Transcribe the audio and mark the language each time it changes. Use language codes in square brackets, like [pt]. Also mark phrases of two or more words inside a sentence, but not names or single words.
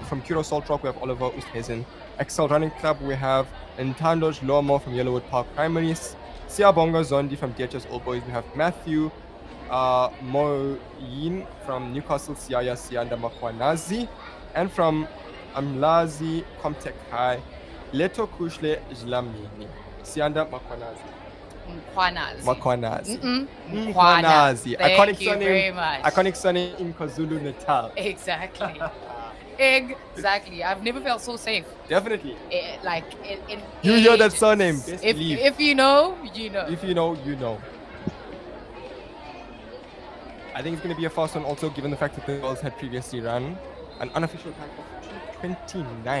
[en] From Kuro Salt Rock, we have Oliver Oosthuizen. Excel Running Club, we have Ntando Lomo from Yellowwood Park Primaries. Siabonga Zondi from DHS All Boys, we have Matthew Moyin from Newcastle Siaya Sianda Makwanazi. And from Amlazi Comtech High, Leto Kushle Jlamini Sianda Makwanazi. Mkwanazi. Mkwanazi. Thank you very much. Iconic surname in KwaZulu Natal. Exactly. Exactly. I've never felt so safe. Definitely. In You hear that ages. surname, best believe. If you know, you know. If you know, you know. I think it's going to be a fast one also, given the fact that the girls had previously run an unofficial time of 2:29.